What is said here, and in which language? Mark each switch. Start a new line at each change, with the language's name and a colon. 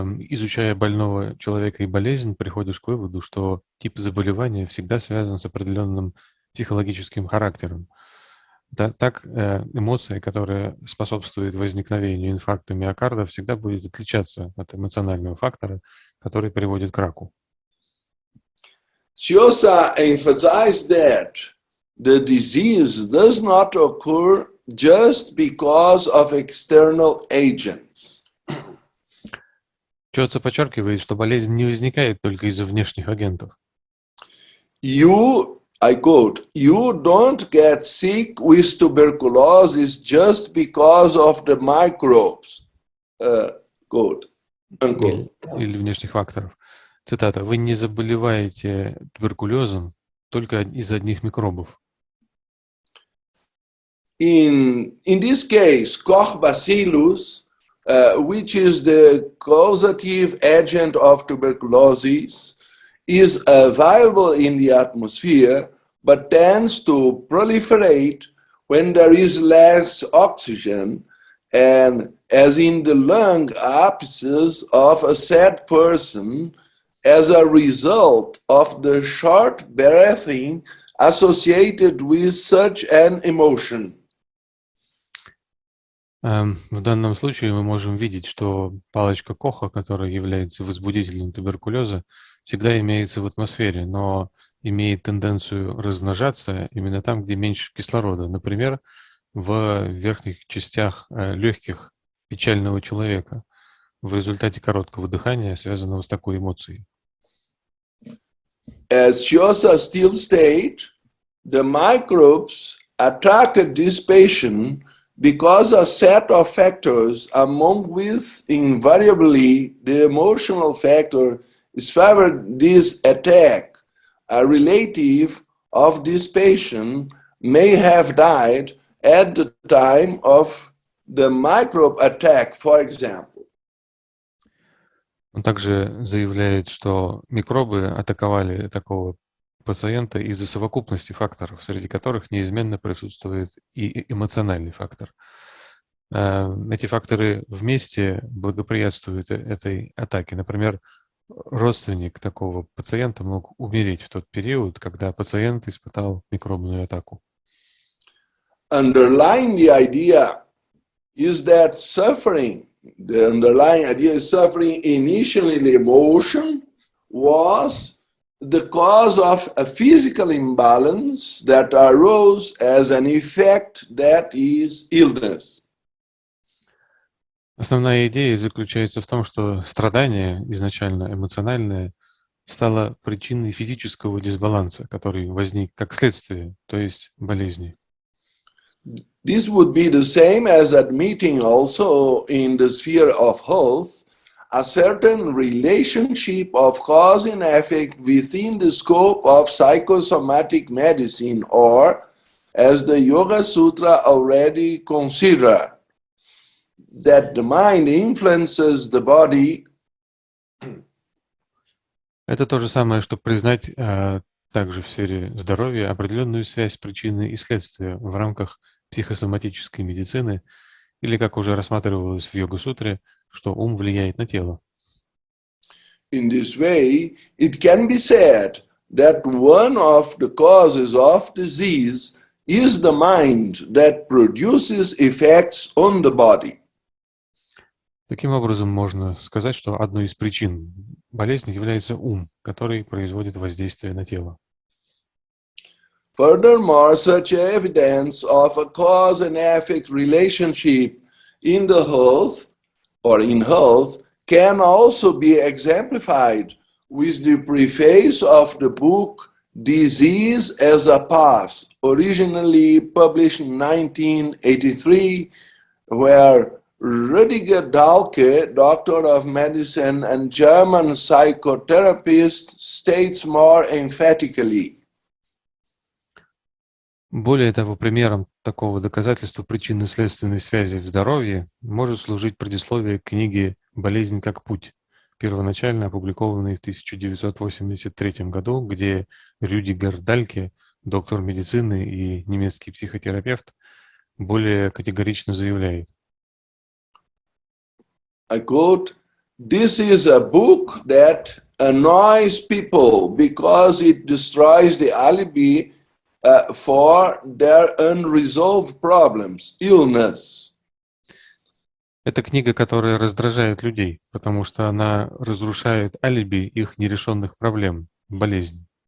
Russian: Изучая больного человека и болезнь, приходишь к выводу, что тип заболевания всегда связан с определенным психологическим характером. Так, эмоция, которая способствует возникновению инфаркта миокарда, всегда будет отличаться от эмоционального фактора, который приводит к раку.
English: Llosa emphasized that the disease does not occur just because of external agents.
Russian: Чоца подчеркивает, что болезнь не возникает только из-за внешних агентов.
English: I quote, "You don't get sick with tuberculosis just because of the microbes." Quote, unquote.
Russian: Или внешних факторов. Цитата. «Вы не заболеваете туберкулезом только из-за одних микробов».
English: In this case, Koch bacillus, which is the causative agent of tuberculosis, is available in the atmosphere, but tends to proliferate when there is less oxygen, and as in the lung abscess of a sad person, as a result of the short breathing associated with such an emotion.
Russian: В данном случае мы можем видеть, что палочка Коха, которая является возбудителем туберкулеза, всегда имеется в атмосфере, но имеет тенденцию размножаться именно там, где меньше кислорода. Например, в верхних частях легких печального человека в результате короткого дыхания, связанного с такой эмоцией.
English: As Shiosa still state, the microbes attracted this patient because a set of factors, among which invariably the emotional factor is favored this attack. A relative of this patient may have died at the time of the microbe attack, for example.
Russian: Он также заявляет, что микробы атаковали такого пациента из-за совокупности факторов, среди которых неизменно присутствует и эмоциональный фактор. Эти факторы вместе благоприятствуют этой атаке. Например, родственник такого пациента мог умереть в тот период, когда пациент испытал микробную атаку.
English: Underlying the idea is that suffering, the underlying idea is suffering initially the emotion was the cause of a physical imbalance that arose as an effect that is illness.
Russian: Основная идея заключается в том, что страдание, изначально эмоциональное, стало причиной физического дисбаланса, который возник как следствие, то есть болезни.
English: This would be the same as admitting also in the sphere of health a certain relationship of cause and effect within the scope of psychosomatic medicine, or, as the Yoga Sutra already consider, that the mind influences the body.
Russian: Это то же самое, что признать также в сфере здоровья определенную связь причины и следствия в рамках психосоматической медицины, или, как уже рассматривалось в Йога-сутре, что ум влияет на тело.
English: In this way, it can be said that one of the causes of disease is the mind that produces effects on the body.
Russian: Таким образом, можно сказать, что одной из причин болезни является ум, который производит воздействие на тело.
English: Furthermore, such evidence of a cause and effect relationship in the health or in health can also be exemplified with the preface of the book Disease as a Path, originally published in 1983, where Rüdiger Dahlke, doctor of medicine and German psychotherapist, states more emphatically.
Russian: Более того, примером такого доказательства причинно-следственной связи в здоровье может служить предисловие к книге «Болезнь как путь», первоначально опубликованной в 1983 году, где Рюдигер Дальке, доктор медицины и немецкий психотерапевт, более категорично заявляет.
English: I quote, "This is a book that annoys people because it destroys the alibi for their unresolved problems, illness."
Russian: Это книга, которая раздражает людей, потому что она разрушает алиби их нерешенных проблем, болезнь.